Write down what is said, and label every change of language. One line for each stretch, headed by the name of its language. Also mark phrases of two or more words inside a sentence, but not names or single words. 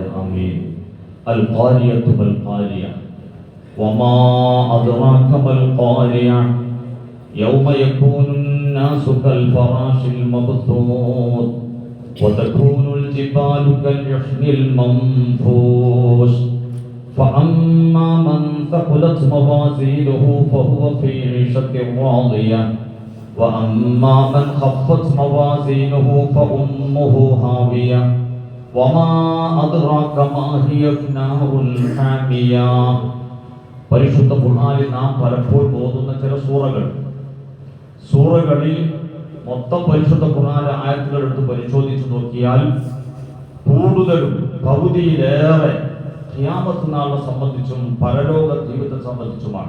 Arabic: آمين. القارعة والقارعة وما أدراك ما القارعة يوم يكون الناس كالفراش المبثوث وتكون الجبال كالعهن المنفوش فأما من ثقلت موازينه فهو في عيشة راضية وأما من خفت موازينه فأمه هاوية وما أدراك ما هي نار حامية.
Malayalam: പരിശുദ്ധ ഖുർആനിൽ നാം പലപ്പോഴും ഓതുന്ന ചില സൂറകളിൽ മൊത്തം പരിശുദ്ധ ഖുർആനിലെ ആയത്തുകൾ എടുത്ത് പരിശോധിച്ച് നോക്കിയാൽ കൂടുതലും പകുതിയിലേറെ ഖിയാമത്ത് നാളിനെ സംബന്ധിച്ചും പരലോക ജീവിതത്തെ സംബന്ധിച്ചുമാണ്.